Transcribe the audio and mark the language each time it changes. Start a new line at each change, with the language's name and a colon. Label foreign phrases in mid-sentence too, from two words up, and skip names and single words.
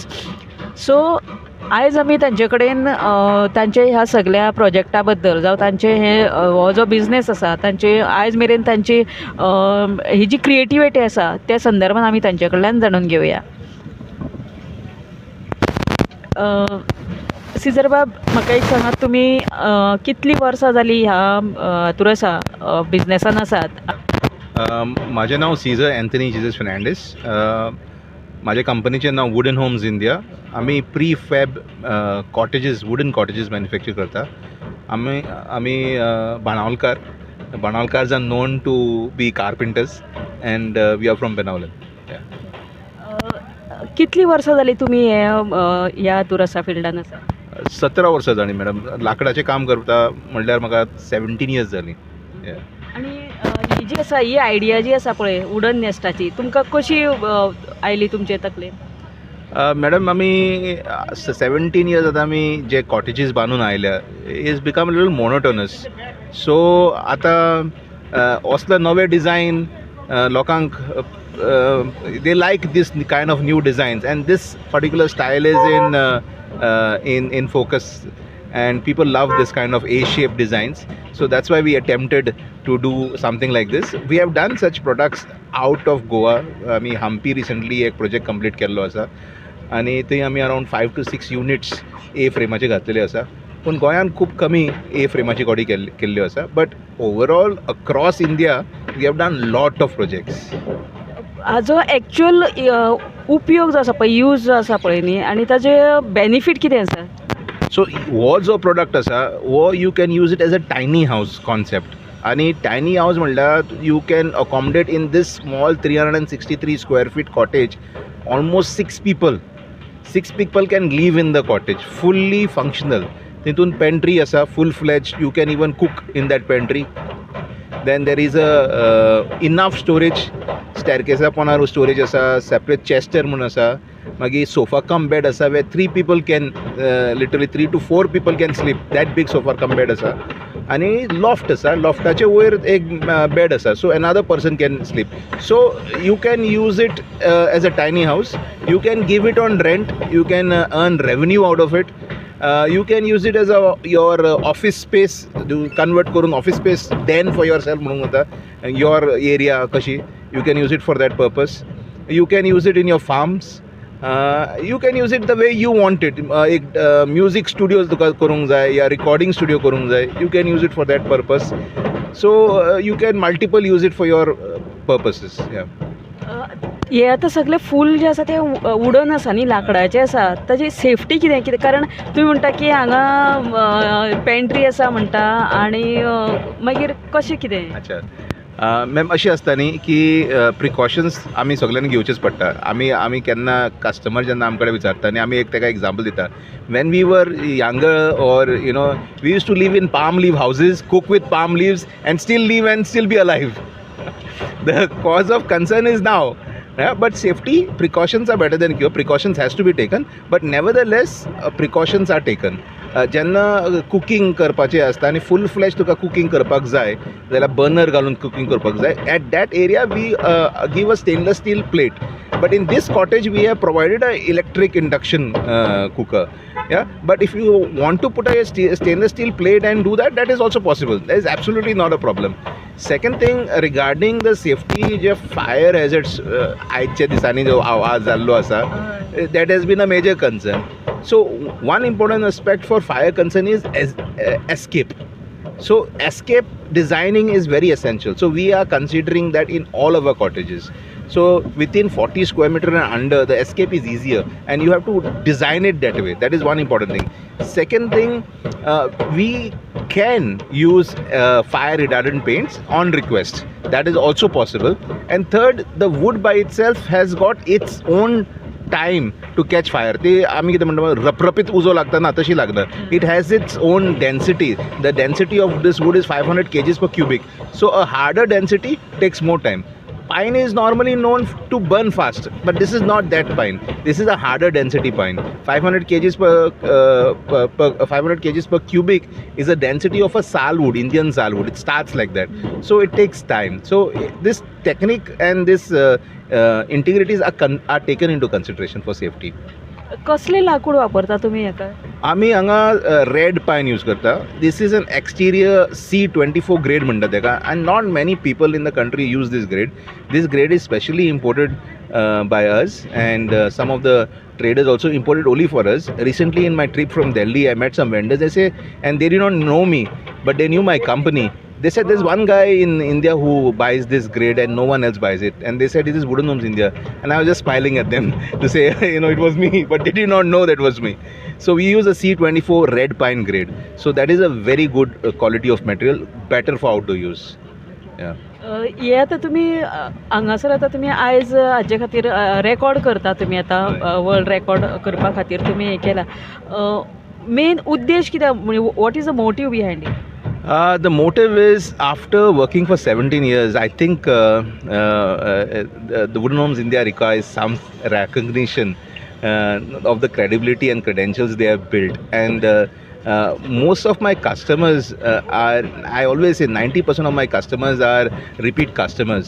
Konkani: सो आयज आमी तांचे कडेन तांचे ह्या सगळ्या प्रोजेक्टा बद्दल जावं तांचे हे हो जो बिझनेस आसा तांचे आयज मेरेन तांची ही जी क्रिएटिविटी आसा त्या संदर्भान आमी तांचे कडल्यान जाणून घेवया. सीझर बाब, म्हाका एक सांगात, तुमी कितलीं वर्सां जालीं ह्या हातूर आसा, बिझनेसान आसात?
Marathi: माझे नाव सीझर अँथनी जीजस फर्नांडीस. माझ्या कंपनीचे नाव वुडन होम्स इंडिया.
Konkani: आम्ही
English: pre fab cottages, wooden cottages manufacture
Konkani: करता. आम्ही बाणावलकार
English: are known to be carpenters and we are from Benaulim.
Konkani: कितलीं वर्सां जालीं तुमी ह्या हातूर आसा, फिल्डान आसा? 17 वर्सां जालीं मॅडम. लाकडाचें काम करता म्हणल्यार म्हाका 17 इयर्स जालीं. आणि ही जी आसा, ही आयडिया जी आसा पळय वुडन नेस्टाची, तुमकां कशी आयली तुमचे तकलेन? मॅडम, आमी 17 इयर्स आतां आमी जे कॉटेजीस बांदून आयल्या,
English: is become little monotonous.
Konkani: सो आतां असलो नवे डिझायन लोकांक
English: they like this kind of new designs, and this particular style is in focus, and people love this kind of A-shaped designs. So that's why we attempted to do something like this. We have done such products out of Goa.
Konkani: आम्ही हम्पी रिसेंटली एक प्रोजेक्ट कंप्लीट केल्लो आसा आणि थंय आमी अरावंड 5 to 6 युनिट्स ए फ्रेमाचे घातलेले आसा. पूण गोंयांत खूब कमी ए फ्रेमाची गाडी केल्ल्यो आसा.
English: But overall across India we have done lot of projects.
Konkani: हाजो एक्चुअल उपयोग जो आसा पळय, यूज जो आसा पळय न्ही, आनी ताजे बेनिफीट कितें आसा? सो हो जो प्रोडक्ट आसा हो
English: you can use it as a tiny house concept. आणि tiny house म्हणल्यार you can accommodate in this small 363 square feet cottage ऑलमोस्ट 6 people can live in the cottage, fully functional.
Konkani: तितून पेंट्री आसा,
English: full fledge. You can even cook in that pantry. Then there is a enough storage.
Konkani: स्टेरकेसा पोंदार स्टोरेज आसा,
English: separate chester
Konkani: म्हणून आसा.
English: मागीर sofa cum bed आसा वे 3 people can लिटरली 3 to 4 people can sleep. that big sofa cum bed
Konkani: आसा. आणि लॉफ्ट आसा, लॉफ्टाचे वयर एक बेड आसा,
English: so another person can sleep. So you can use it as a tiny house. You can give it on rent. You can earn revenue out of it. You can use it as your office space, convert करून office space den for yourself
Konkani: म्हणून होता.
English: Your area कशी, you can use it for that purpose. You can use it in your farms. You can use it the way you want it.
Konkani: एक
English: music studios
Konkani: तुका करूंक जाय या
English: recording studio
Konkani: करूंक जाय,
English: you can use it for that purpose. So you can multiple use it for your purposes. Yeah.
Konkani: हे आतां सगळे फूल जे आसा ते वुडन आसा न्ही, लाकडाचे आसा. ताजी सेफ्टी कितें? कारण तुमी म्हणटा की हांगा पेंट्री आसा म्हणटा, आनी मागीर कशें कितें? अच्छा मॅम, अशी आसता न्ही की प्रिकॉशन्स आमी सगळ्यांनी घेवचेच पडटा. आमी केन्ना कस्टमर जेन्ना आमचे कडेन विचारता न्ही, आमी एक ताका एग्जांपल दिता.
English: when we were younger or we use to live in palm leaf houses, cook with palm leaves and still live and still be alive. The cause of concern is now. Yeah, but safety precautions are better than cure. Precautions has to be taken, but nevertheless precautions are taken.
Konkani: जेन्ना कुकींग करपाचें आसता आनी
English: full flash
Konkani: तुका कुकींग करपाक जाय जाल्यार बर्नर घालून कुकींग करपाक जाय.
English: At that area we give a stainless steel plate. But in this cottage we have provided a electric induction cooker. Yeah, but if you want to put a stainless steel plate and do that, that is also possible. That is absolutely not a problem. Second thing, regarding the safety,
Konkani: जे
English: fire hazards
Konkani: आयच्या दिसांनी जो आवाज जाल्लो आसा,
English: that has been a major concern. So one important aspect for fire concern is escape. So escape designing is very essential. So we are considering that in all of our cottages. So within 40 square meter and under, the escape is easier, and you have to design it that way. That is one important thing. Second thing, we can use fire retardant paints on request. That is also possible. And third, the wood by itself has got its own time to catch fire.
Konkani: ते आम्ही कितें म्हणटा रपरपीत उजो लागता ना तशी लागना.
English: It has its own density. The density of this wood is 500 kgs per cubic. So a harder density takes more time. Pine is normally known to burn fast, but this is not that pine. This is a harder density pine. 500 kgs per 500 kgs per cubic is a density of a salwood, Indian salwood. It starts like that, so it takes time. So this technique and this integrities are taken into consideration for safety.
Konkani: कसले लाकूड वापरता तुम्ही हेका? आम्ही हांगा
English: red pine use
Konkani: करता.
English: this is an exterior C24 grade
Konkani: म्हणटा तेका,
English: and not many people in the country use this grade. this grade is specially imported by us, and some of the traders also imported only for us. Recently in my trip from Delhi, I met some vendors. They say, and they did not know me, but they knew my company. They said there's one guy in India who buys this grade and no one else buys it. And they said it is Wooden Homes India. And I was just smiling at them to say, it was me, but they did not know that was me. So we use a C24 red pine grade. So that is a very good quality of material, better for outdoor use. Yeah.
Konkani: हे आता तुम्ही हांगासर आता तुम्ही आयज हाजे खातीर रेकॉर्ड करता. तुम्ही आता
English: world record
Konkani: करपा खातीर तुम्ही हे केला. मेन उद्देश कितें,
English: what is the motive behind it? The motive is, after working for 17 years, I think the Wooden Homes India requires some recognition of the credibility and credentials they have built. And most of my customers are, I always say 90% of my customers are repeat customers.